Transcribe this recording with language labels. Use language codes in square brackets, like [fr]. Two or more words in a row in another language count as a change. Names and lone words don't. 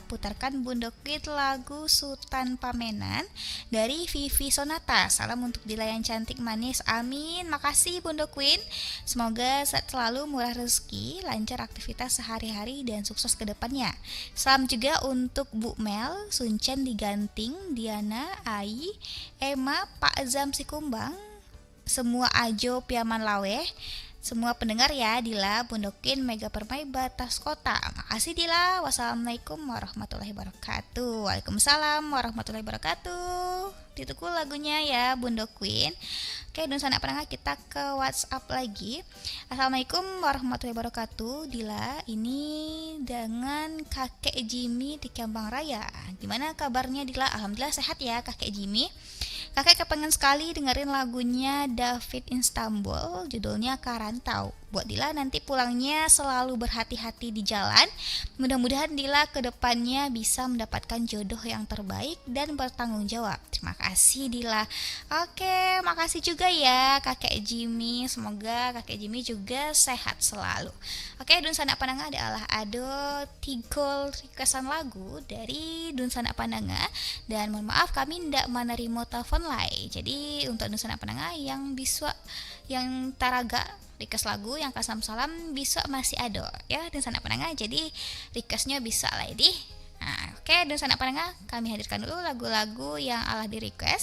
[id] Putarkan Bundokit lagu Sultan Pamenan dari Vivi Sonata. Salam untuk Dila yang cantik manis. Amin. Makasih Bundok Queen. Semoga sehat selalu, murah rezeki, lancar aktivitas sehari-hari dan sukses ke depannya. Salam juga untuk Bu Mel, Suncen Diganting, Diana, Ai, Emma, Pak Zam Sikumbang, semua Ajo Piaman Laweh, semua pendengar ya, Dila, Bundokin, Mega Permai, Batas Kota. Makasih Dila. [ar] والسلام عليكم ورحمة الله وبركاته. وعليكم السلام ورحمة الله وبركاته. [id] Dituku lagunya ya, Bundo Queen. Oke, dan sana pendengar kita ke WhatsApp lagi. [ar] السلام عليكم ورحمة الله وبركاته. [id] Dila, ini dengan kakek Jimmy di Kembang Raya. Gimana kabarnya Dila? Alhamdulillah sehat ya kakek Jimmy. Kakek kepengen sekali dengerin lagunya David Istanbul, judulnya Karantau. Buat Dila nanti pulangnya selalu berhati-hati di jalan. Mudah-mudahan Dila kedepannya bisa mendapatkan jodoh yang terbaik dan bertanggung jawab. Terima kasih Dila. Oke, makasih juga ya kakek Jimmy. Semoga kakek Jimmy juga sehat selalu. Oke, [min] Dun Sanak Pandanga [id] adalah Ado Tigol requestan lagu dari [min] Dun Sanak Pandanga. [id] Dan mohon maaf kami tidak menerima telepon lain. Jadi untuk [min] Dun Sanak Pandanga [id] yang bisa, yang taraga request lagu yang kasam salam bisa masih ada ya dan sana pendengar, jadi requestnya bisa lah ini. Nah, oke, dan sana pendengar kami hadirkan dulu lagu-lagu yang alah di request.